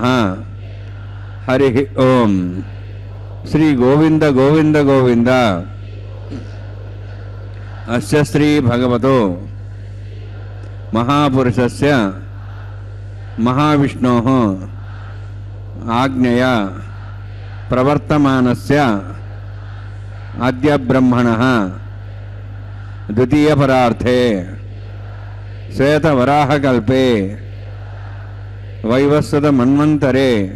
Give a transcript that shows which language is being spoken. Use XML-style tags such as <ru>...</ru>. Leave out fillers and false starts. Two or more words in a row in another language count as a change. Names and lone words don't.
<sa>హరి ఓం. శ్రీ గోవింద గోవింద గోవింద. అస్య శ్రీ భగవతో మహాపురుషస్య महाविष्णोः आज्ञया प्रवर्तमानस्य अद्य ब्रह्मणः द्वितीयपरार्थे श्वेतवराहकल्पे वैवस्वतमन्वन्तरे</sa>